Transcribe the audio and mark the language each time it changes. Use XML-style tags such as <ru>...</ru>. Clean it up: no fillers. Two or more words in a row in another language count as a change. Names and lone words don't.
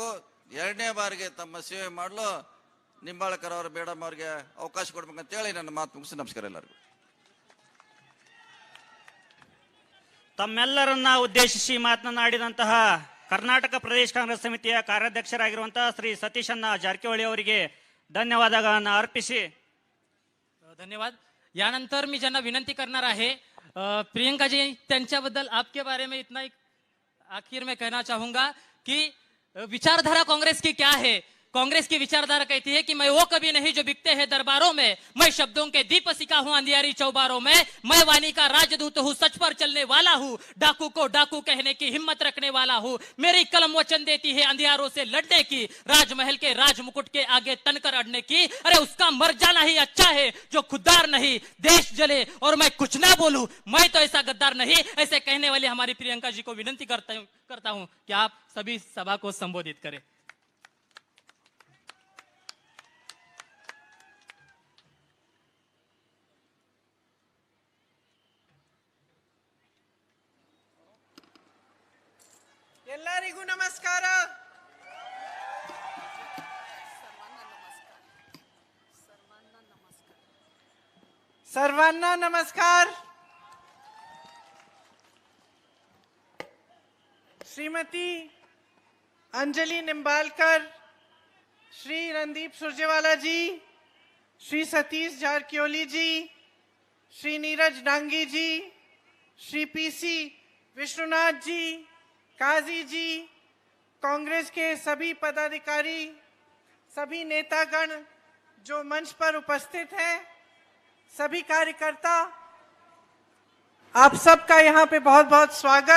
<kn>2ನೇ ಬಾರಿಗೆ ತಮ್ಮ ಸೇವೆ ಮಾಡಲು ನಿಂಬಾಳ್ಕರ್ ಅವರು ಮೇಡಮ್ ಅವರಿಗೆ ಅವಕಾಶ ಕೊಡ್ಬೇಕಂತ ಹೇಳಿ ನನ್ನ ಮಾತು ಮುಗಿಸಿ ನಮಸ್ಕಾರ ಎಲ್ಲರಿಗೂ. ತಮ್ಮೆಲ್ಲರನ್ನ ಉದ್ದೇಶಿಸಿ ಮಾತನಾಡಿದಂತಹ ಕರ್ನಾಟಕ ಪ್ರದೇಶ ಕಾಂಗ್ರೆಸ್ ಸಮಿತಿಯ ಕಾರ್ಯಾಧ್ಯಕ್ಷರಾಗಿರುವಂತಹ ಶ್ರೀ ಸತೀಶಣ್ಣ ಜಾರಕಿಹೊಳಿ ಅವರಿಗೆ</kn> <mr>धन्यवादांना अर्पिसी. धन्यवाद. यानंतर मी ज्यांना विनंती करणार आहे, प्रियंका जी, त्यांच्याबद्दल</mr> <hi>आपके बारे में इतना एक आखिर में कहना चाहूंगा कि विचारधारा कांग्रेस की क्या है। कांग्रेस की विचारधारा कहती है कि मैं वो कभी नहीं जो बिकते हैं दरबारों में, मैं शब्दों के दीपशिखा हूं अंधियारी चौबारों में, मैं वाणी का राजदूत हूं, सच पर चलने वाला हूं, डाकू को डाकू कहने की हिम्मत रखने वाला हूं, मेरी कलम वचन देती है अंधियारों से लड़ने की, राजमहल के राजमुकुट के आगे तनकर अड़ने की। अरे उसका मर जाना ही अच्छा है जो खुददार नहीं देश जले और मैं कुछ ना बोलूं, मैं तो ऐसा गद्दार नहीं। ऐसे कहने वाली हमारी प्रियंका जी को विनती करता हूं कि आप सभी सभा को संबोधित करें।</hi> <kn>ಎಲ್ಲರಿಗೂ ನಮಸ್ಕಾರ.</kn> <mr>सर्वांना नमस्कार.</mr> <hi>श्रीमती अंजलि निंबालकर, श्री रणदीप सुरजेवाला जी, श्री सतीश जारकिहोली जी, श्री नीरज डांगी जी, श्री पीसी विश्वनाथ जी, काजी जी, कांग्रेस के सभी पदाधिकारी, सभी नेतागण जो मंच पर उपस्थित हैं, सभी कार्यकर्ता, आप सबका यहाँ पे बहुत बहुत स्वागत।</hi>